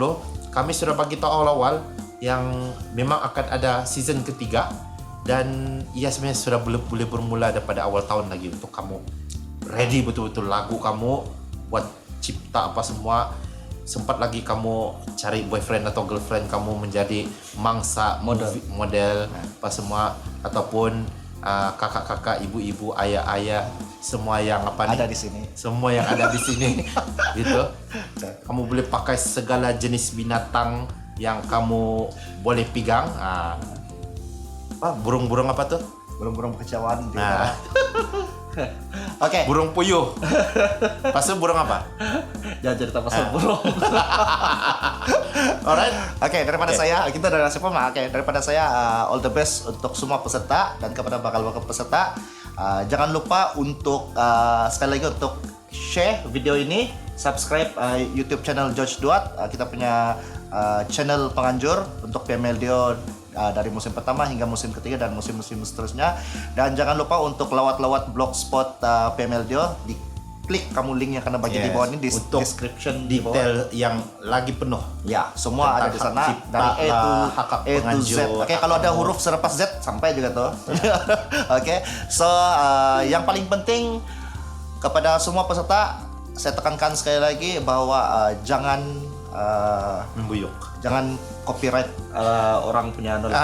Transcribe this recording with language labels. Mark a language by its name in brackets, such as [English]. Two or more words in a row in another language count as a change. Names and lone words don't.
[Malay] Kami sudah bagi tahu awal-awal yang memang akan ada season ketiga, dan sebenarnya sudah boleh bermula daripada awal tahun lagi untuk kamu ready betul-betul lagu kamu buat cipta apa semua. Sempat lagi kamu cari boyfriend atau girlfriend kamu menjadi mangsa model apa semua, ataupun kakak-kakak, ibu-ibu, ayah-ayah, semua yang ada di sini. Semua yang ada di sini gitu. Kamu boleh pakai segala jenis binatang yang kamu boleh pegang. Burung-burung apa tuh? Burung-burung kekecewaan. Nah. Oke. Burung puyuh. Pasal burung apa? Jangan cerita pasal burung. Alright. Oke, daripada saya, kita dari Nasib Pema. Oke, daripada saya [English] all the best [Malay] untuk semua peserta, dan kepada bakal peserta, jangan lupa untuk sekali lagi untuk share video ini, subscribe YouTube channel George Duat. Kita punya channel penganjur untuk PMLDO dari musim pertama hingga musim ketiga dan musim-musim seterusnya. Dan jangan lupa untuk lewat blogspot PMLDO, klik kamu link yang akan bagi di bawah ini di untuk description detail yang lagi penuh. Ya, semua ada di sana dari A to Z. Oke, kalau ada huruf selepas Z sampai juga tuh. Oke. So, yang paling penting kepada semua peserta, saya tekankan sekali lagi bahwa jangan membuyuk. Jangan copyright orang punya knowledge.